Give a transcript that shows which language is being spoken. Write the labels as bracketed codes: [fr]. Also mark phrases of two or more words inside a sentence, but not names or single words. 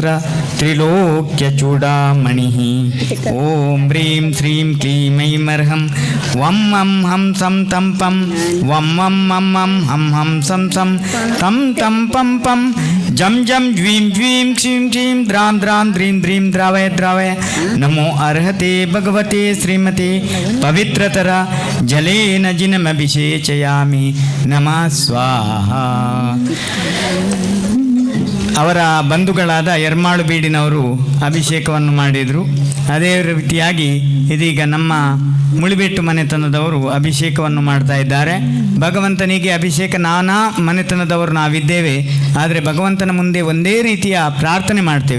[sa] त्रिलोक्यचूडामणिः ॐ ह्रीं श्रीं क्लीं ऐमर्हं वं मं हं सं तं पं वं मं मं मं हं हं सं सं तं तं पं पं जं जं ज्वीं ज्वीं क्षीं क्षीं द्रां द्रां द्रीं द्रीं द्रावय द्रावय नमो अर्हते भगवते श्रीमते पवित्रतर जलेन जिनमभिषेचयामि नमः स्वाहा. [kn] ಅವರ ಬಂಧುಗಳಾದ ಯರ್ಮಾಳು ಬೀಡಿನವರು ಅಭಿಷೇಕವನ್ನು ಮಾಡಿದರು. ಅದೇ ರೀತಿಯಾಗಿ ಇದೀಗ ನಮ್ಮ ಮುಳಿಬೆಟ್ಟು ಮನೆತನದವರು ಅಭಿಷೇಕವನ್ನು ಮಾಡ್ತಾ ಇದ್ದಾರೆ. ಭಗವಂತನಿಗೆ ಅಭಿಷೇಕ ನಾನಾ ಮನೆತನದವರು ನಾವಿದ್ದೇವೆ, ಆದರೆ ಭಗವಂತನ ಮುಂದೆ ಒಂದೇ ರೀತಿಯ ಪ್ರಾರ್ಥನೆ ಮಾಡ್ತೇವೆ.